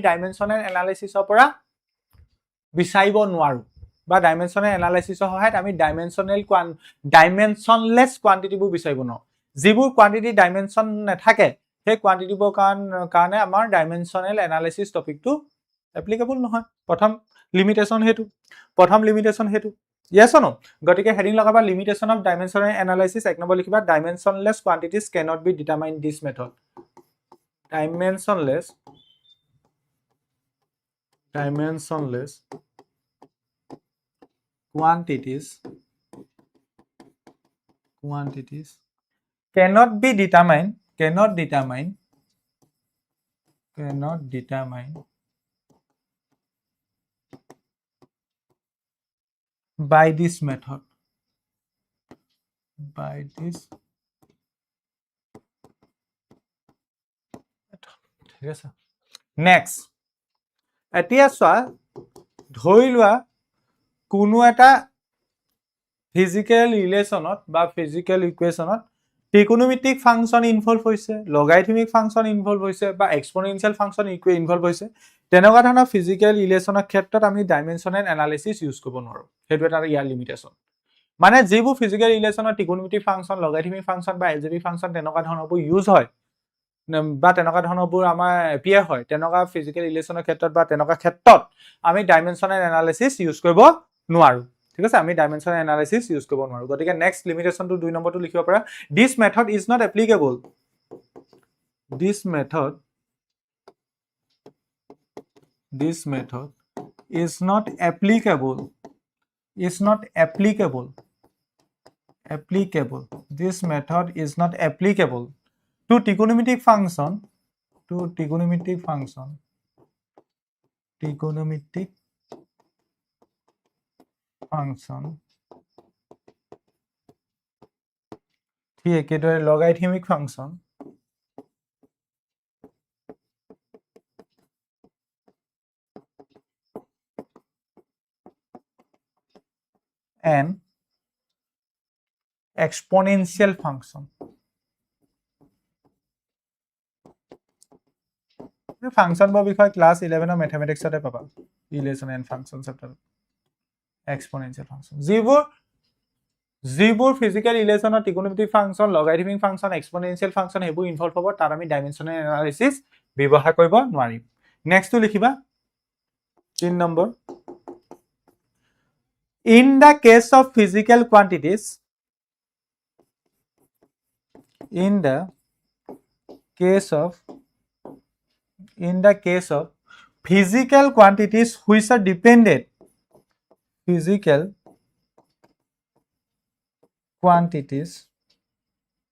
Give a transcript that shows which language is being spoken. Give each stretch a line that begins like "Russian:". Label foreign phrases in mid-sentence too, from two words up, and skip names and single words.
English: dimensional analysis
Assamese: ৰ পৰা বিচাৰিব নোৱাৰো বা
English: dimensional analysis
Assamese: ৰ সহায়ত আমি
English: dimensionless quantity
Assamese: বোৰ বিচাৰিব নোৱাৰো যিবোৰ
English: quantity dimension
Assamese: নাথাকে সেই quantity বোৰ কাৰণে আমাৰ
English: dimensional analysis
Assamese: টপিকটো applicable নহয় প্ৰথম limitation হেতু
English: yes or no
Assamese: গটিকে হেডিং লগাবা
English: limitation of dimensional analysis
Assamese: এক নম্বৰ লিখিবা
English: dimensionless quantities cannot be determined this method dimensionless quantities cannot determine by this method
Assamese: ঠিক আছে next এতিয়া চোৱা ধৰি লোৱা কোনো এটা
English: physical relationত
Assamese: বা
English: physical equationত trigonometric function involve
Assamese: হৈছে লগাৰিথমিক
English: function involve
Assamese: হৈছে বা
English: exponential function involve
Assamese: হৈছে তেনেকুৱা ধৰণৰ
English: physical relationৰ
Assamese: ক্ষেত্ৰত আমি
English: dimensional analysis use
Assamese: কৰিব নোৱাৰো হেতু এটা ইয়াৰ লিমিটেশন মানে যিবোৰ
English: physical relationৰ trigonometric function logarithmic function
Assamese: বা
English: algebraic function
Assamese: তেনেকুৱা ধৰণৰবোৰ ইউজ হয় বা তেনেকুৱা ধৰণৰবোৰ আমাৰ এপিয়াৰ হয় তেনেকুৱা
English: physical relationৰ
Assamese: ক্ষেত্ৰত বা তেনেকুৱা ক্ষেত্ৰত আমি
English: dimensional analysis use
Assamese: কৰিব নোৱাৰো ঠিক আছে আমি
English: dimensional analysis use
Assamese: কৰিব নোৱাৰো গতিকে
English: next limitationটো
Assamese: 2 নম্বৰটো লিখিব পাৰা
English: this method is not applicable is not applicable this method is not applicable to trigonometric function
Assamese: ঠিক একেদৰে
English: logarithmic function and exponential function function
Assamese: বৰ বিষয় ক্লাস 11 ৰ ম্যাথমেটিক্সতে পাবা
English: relation and function chapter exponential function
Assamese: যিবোৰ
English: physical relationৰ trigonometric function logarithmic function exponential function
Assamese: হেবু ইনভলভ হ'ব তাৰ আমি
English: dimensional analysis
Assamese: ব্যৱহাৰ কৰিব নোৱাৰিম
English: next two
Assamese: লিখিবা 3 নম্বৰ
English: in the case of physical quantities physical quantities which are dependent physical quantities